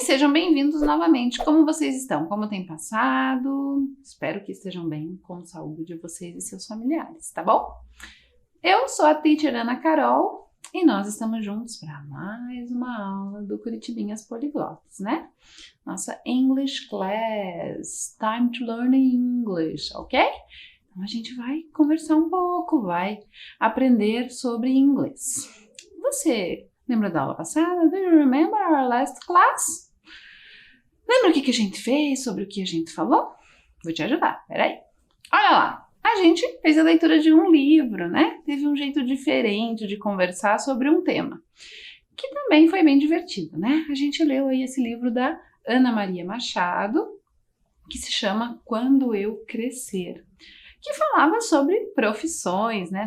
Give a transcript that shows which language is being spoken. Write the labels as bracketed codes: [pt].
[pt] Sejam bem-vindos novamente. Como vocês estão? Como tem passado? Espero que estejam bem, com saúde de vocês e seus familiares, tá bom? Eu sou a teacher Ana Carol e nós estamos juntos para mais uma aula do Curitibinhas Poliglotas, né? Nossa [en] English Class, time to learn English, ok? [pt] Então a gente vai conversar um pouco, vai aprender sobre inglês. Você lembra da aula passada? [en] Do you remember our last class? [pt] Lembra o que a gente fez, sobre o que a gente falou? Vou te ajudar, peraí. Olha lá, a gente fez a leitura de um livro, né? Teve um jeito diferente de conversar sobre um tema, que também foi bem divertido, né? A gente leu aí esse livro da Ana Maria Machado, que se chama Quando Eu Crescer, que falava sobre profissões, né?